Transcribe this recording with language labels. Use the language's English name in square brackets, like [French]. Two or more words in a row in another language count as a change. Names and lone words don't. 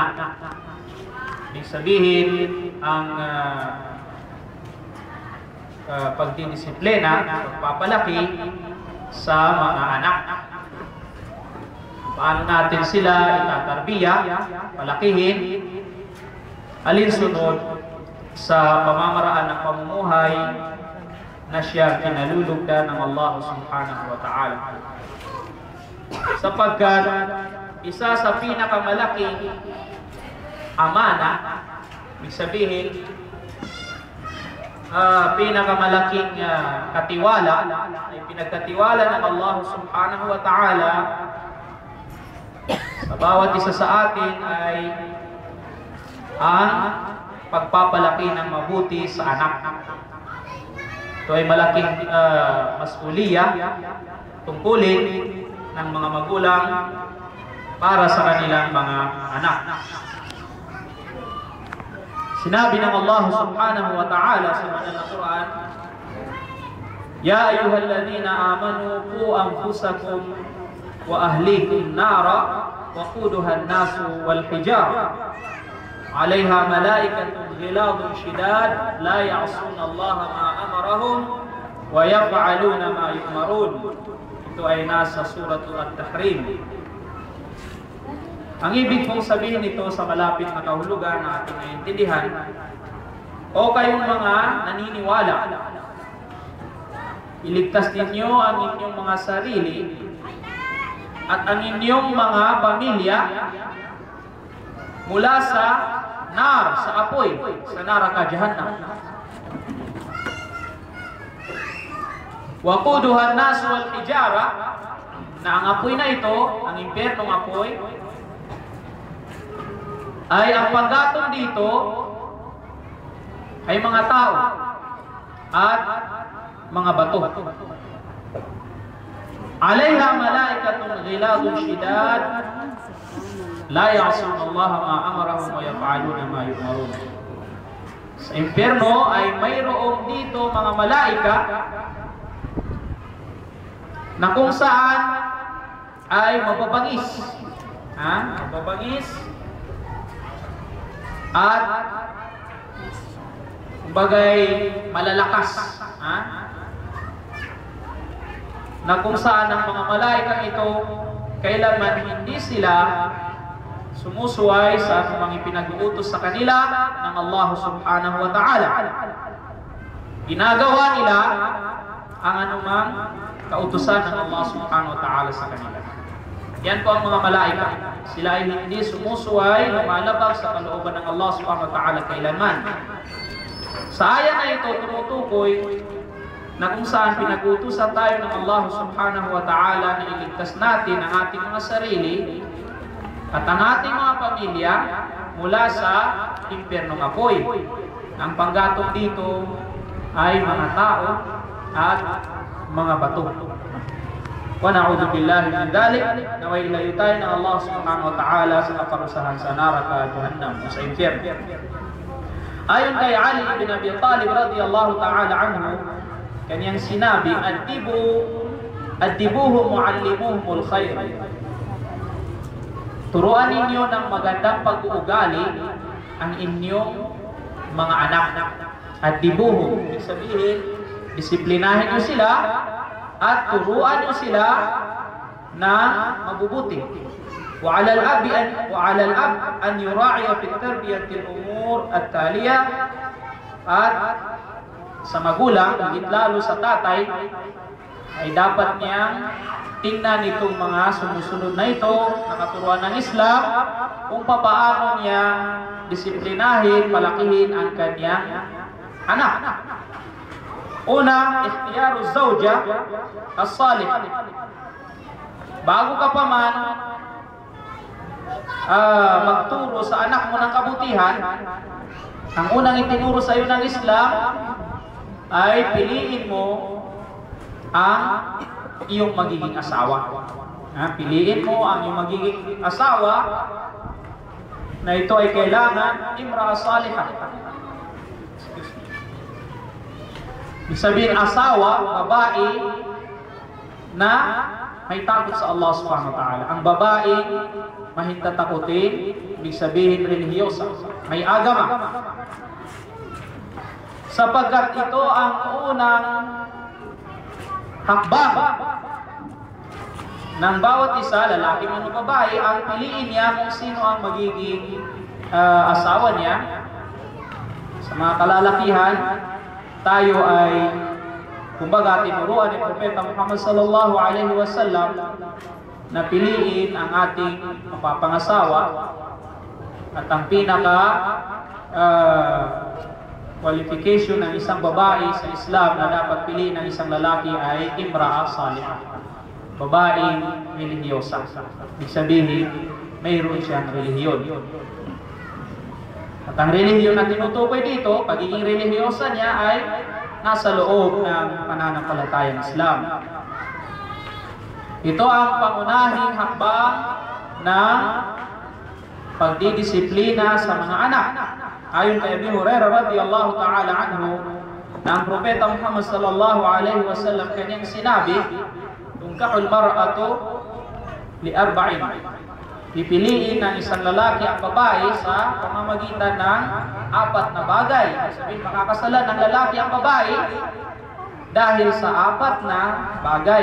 [Filipino] Ibig sabihin, ang pagdidisiplina, pagpapalaki sa mga anak. Paano natin sila itatarbiya, palakihin, alinsunod sa pamamaraan ng pamumuhay na siya kinalulugdan ng [Arabic] الله سبحانه وتعالى. [Filipino] Sapagkat isa sa pinakamalaking amana, ibig sabihin, pinakamalaking katiwala ay pinagkatiwala ng [Arabic] الله سبحانه وتعالى [Filipino] sa bawat isa sa atin ay ang pagpapalaki ng mabuti sa anak. Ito ay malaking masuliya, tungkulin ng mga magulang para sa kanilang mga anak. Sinabi ng [Arabic] الله سبحانه وتعالى [Filipino] sa banal na Quran, [Arabic] يا أيها الذين آمنوا قوا أنفسكم وأهليكم نارا وقودها الناس والحجارة عليها ملائكة غلاظ شداد لا يعصون الله ما أمرهم ويفعلون ما يؤمرون. [Filipino] Ito ay nasa suratul At-Tahrim. Ang ibig pong sabihin nito sa malapit na kahulugan na ating naiintindihan, o kayong mga naniniwala, iligtas ninyo ang inyong mga sarili at ang inyong mga pamilya mula sa sa apoy, sa naraka jahannam. [Arabic] وقودها الناس والحجارة, [Filipino] na ang apoy na ito, ang impyernong apoy, ay ang panggatong dito ay mga tao at mga bato. [Arabic] عليها ملائكة غلاظ شداد لا يعصون الله ما أمرهم ويفعلون ما يؤمرون. [Filipino] Sa impyerno ay mayroong dito mga malaika na kung saan ay mababangis. Mababangis at bagay malalakas. Na kung saan ang mga malaika ito kailanman hindi sila sumusuway sa mga pinag-uutos sa kanila ng [Arabic] الله سبحانه وتعالى. [Filipino] Ginagawa nila ang anumang kautusan ng [Arabic] الله سبحانه وتعالى [Filipino] sa kanila. Yan po ang mga malaika. Sila ay hindi sumusuway, lumalabag sa kalooban ng [Arabic] الله سبحانه وتعالى [Filipino] kailanman. Sa aya na ito, tumutukoy na kung saan pinag-uutusan tayo ng [Arabic] الله سبحانه وتعالى [Filipino] na iligtas natin ang ating mga sarili at ang ating mga pamilya mula sa impyernong apoy. Ang panggatong dito ay mga tao at mga bato. [Arabic] ونعوذ بالله من ذلك, [Filipino] naway ilayo tayo ng [Arabic] الله سبحانه وتعالى [Filipino] sa kaparusahan sa naraka jahannam, sa impyerno. Ayon kay Ali ibn Abi Talib [Arabic] رضي الله تعالى عنه, [Filipino] kanyang sinabi, [Arabic] أدبوهم علموهم الخير. [Filipino] Turuan ninyo ng magandang pag-uugali ang inyong mga anak. Addibuhu, ibig sabihin, disiplinahin nyo sila at turuan nyo sila na mabubuti. [Arabic] وعلى الأب أن يراعي في تربية الأمور التالية, [Filipino] at sa magulang, higit lalo sa tatay, ay dapat niyang tingnan itong mga sumusunod na ito, na katuruan ng Islam, kung papaano niya disiplinahin, palakihin ang kanyang anak. Una, [Arabic] اختيار الزوجة الصالحة. [Filipino] Bago ka pa man magturo sa anak mo ng kabutihan, ang unang itinuro sa iyo ng Islam ay piliin mo ang iyong magiging asawa. Piliin mo ang iyong magiging asawa na ito ay kailangan [Arabic] امرأة صالحة. [Filipino] Ibig sabihin, asawa, babae na may takot sa [Arabic] الله سبحانه وتعالى. [Filipino] Ang babae, mahintatakutin, ibig sabihin relihiyosa, may agama. Sapagkat ito ang unang hakbang ng bawat isa, lalaki man o babae, ang piliin niya kung sino ang magiging asawa niya. Sa mga kalalakihan, tayo ay kumbaga tinuruan ni Propeta Muhammad [Arabic] صلى الله عليه وسلم [Filipino] na piliin ang ating mapapangasawa, at ang pinaka qualification ng isang babae sa Islam na dapat piliin ng isang lalaki ay [Arabic] امرأة صالحة, [Filipino] babaeng relihiyosa. Ibig sabihin, mayroon siyang relihiyon. At ang relihiyon na tinutukoy dito, pagiging relihiyosa niya ay nasa loob ng pananampalatayang Islam. Ito ang pangunahing hakbang ng pagdidisiplina sa mga anak. Ayon kay Abi Hurairah [Arabic] رضي الله تعالى عنه, [Filipino] na ang Propeta Muhammad [Arabic] صلى الله عليه وسلم [Filipino] kanyang sinabi, [Arabic] "تنكح المرأة لأربع." [Filipino] Pipiliin ng isang lalaki ang babae sa pamamagitan ng 4 na bagay. Sabihin, makakasalan ng lalaki ang babae dahil sa 4 na bagay.